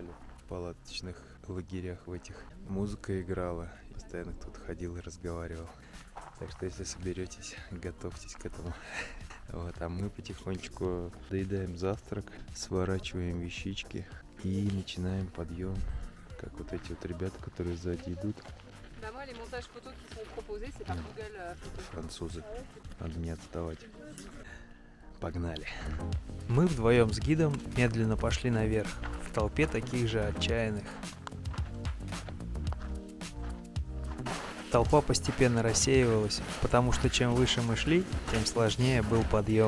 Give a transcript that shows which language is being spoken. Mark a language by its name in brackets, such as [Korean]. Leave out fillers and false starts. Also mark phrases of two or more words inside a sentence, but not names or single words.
[Russian] В палаточных лагерях в этих музыка играла. Постоянно кто-то ходил и разговаривал. Так что, если соберетесь, готовьтесь к этому. Вот, а мы потихонечку доедаем завтрак, сворачиваем вещички и начинаем подъем, как вот эти вот ребята, которые сзади идут, [French] Bah moi, les montages photos qui sont proposés, c'est par Google Photos. [Russian] французы. Надо не отставать. Погнали. Мы вдвоем с гидом медленно пошли наверх, в толпе таких же отчаянных. Толпа постепенно рассеивалась, потому что чем выше мы шли, тем сложнее был подъем.